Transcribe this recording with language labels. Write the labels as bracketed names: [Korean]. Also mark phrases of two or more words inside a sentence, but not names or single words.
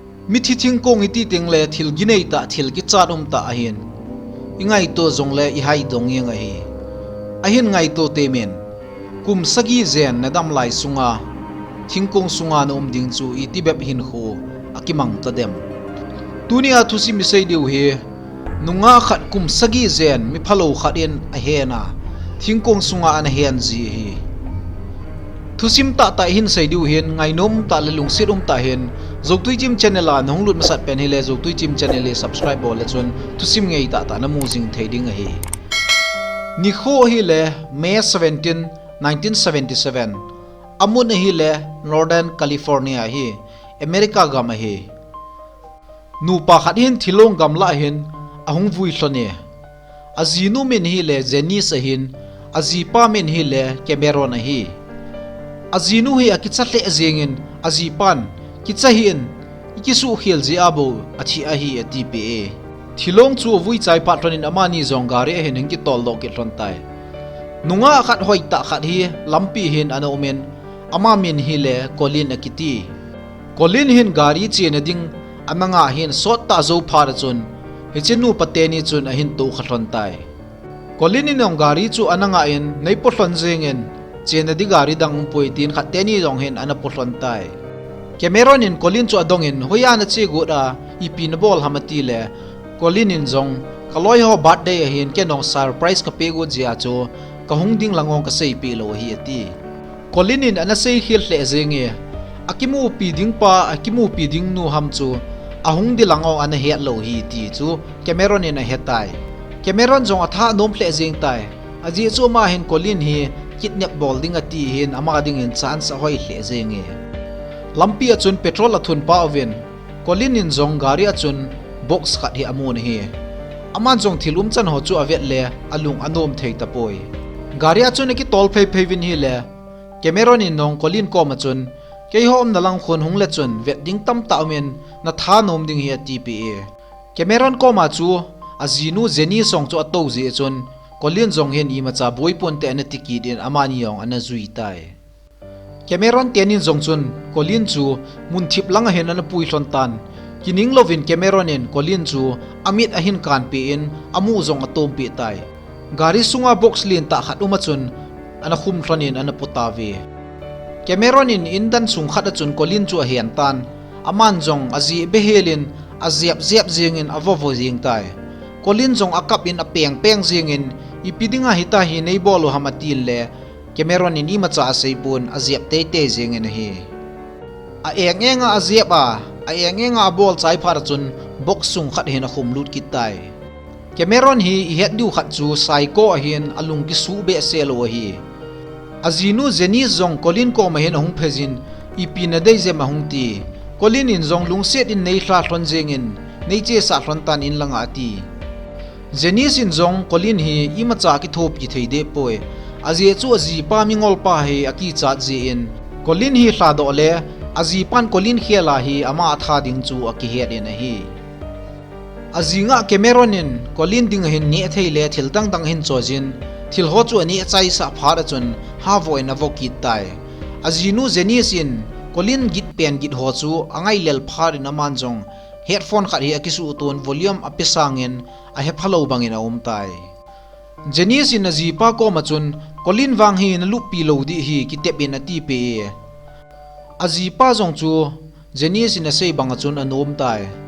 [Thado Chin] mi thi thingkung iti tingle thil ginei ta thil ki chatum ta ahin ingai to zongle I hai dong yang a hi ahin ngai to temen kum sagi zen nadam lai sunga thingkung sunga no ding chu iti bep hin khu akimang ta dem tunia thusi mi sei deu he nunga khat kum sagi zen mi phalo khatin a hena thingkung sunga an hen ji hi thusim ta ta hin sei deu hen ngai nom ta lelung sirum ta hen zoktui jim channel a nong lut masat pen hele zoktui jim channel le subscribe bol le chon thusim ngei ta ta na mu jing thading a hi ni kho hi le May 17 1977 amun hi le Northern California hi America gam hi nu pa khat hin thilong gam la hin ahung vui hlone azinu min hi le Jenny sahin azipa min hi le Cameron hi azinu hi akichathle azengin azipan kichahin ikisu khil ji abo athi a hi atpa thilong chu vui chai patronin amani zongari hen hingi tol lo ki hlon tai nunga khat hoi ta khat hi lampi hin ana omen ama min hi le Colin akiti Colin hin gari chen ding amanga hin sot ta zo phar chun hichinu pateni chun a hin to khatlon tai Colin in ong gari chu ananga in nei pohlon zengen chen di gari dang poitin khateni jong hin ana pohlon tai Cameron in Colin chu adong in hoyana che goda ipin bol hamati le Colin in jong kaloi ho birthday hin ke nong surprise ka pego jia chu ka hungding langong ka sei pi lo hi ati Colin in ana sei khil hle zenge akimu pi ding pa akimu pi ding nu ham chu ahung di langong ana het lo hi ti chu Cameron in a hetai Cameron jong atha nom hle zeng tai aji chu ma hin Colin hi kidnap bol ding ati hin ama ding in chance a hoi hle zenge lampi achun petrol athun pa oven Colin in jong gari achun box khat hi amun hi aman jong thilum chan ho chu avet le alung anom thei ta poi gari achun ki tol phei phei vin hi le Cameron in nong Colin ko ma chun ke hom na lang khon hung le chun vet ding tam ta men na tha nom ding hi tpa Cameron ko ma chu azinu Jenny song chu ato ji chun Colin jong hen I ma cha boi pon te ana tiki din amani yong ana zui tai Cameron tenin jong chun Colin chu mun thip lang hen ana pui hlon tan kining lovin Cameron in Colin chu amit ahin kan pe in amu jong atom pi tai gari sunga box lin ta khat uma chun ana khum thlonin ana putavi Cameron in indan sung khat chun Colin chu a hian tan aman jong azi behelin aziap ziap jingin avovo jing tai Colin jong akap in apeng peng jingin ipidinga hita hi nei bolo hamatil le Cameron in ima cha seipun aziap te te jingin hi a engenga aziap a engenga bol chai phar chun box sung khat hin a khum lut kitai Cameron hi het du khat chu psycho hin alung ki su be selo hi azinu Jenny zong Colin ko ma hen hung phejin ipina dei je ma hung ti Colin in zong lungset in nei thla hlon jengin nei che sa hlon tan in langa ti Jenny sin zong Colin hi ima cha ki thop ki thei de poi azi chu azi pa mingol pa he aki cha je in Colin hi hla do le azi pan Colin khela hi ama tha ding chu aki het in a hi azinga Cameron in Colin ding hin ni thei le thil dang dang hin chojin thil ho chu ani chai sa phar chun ha voi na voki tai azinu Jenny sin Colin git pen git ho chu angai lel phar in aman jong headphone khat hi akisu ton volume apisangin a he phalo bangin a tai Jenny sin azi pa ko ma chun Colin wang hi na lupi lo di hi kitep in ati pe azi pa jong chu Jenny sin a sei banga chun anom tai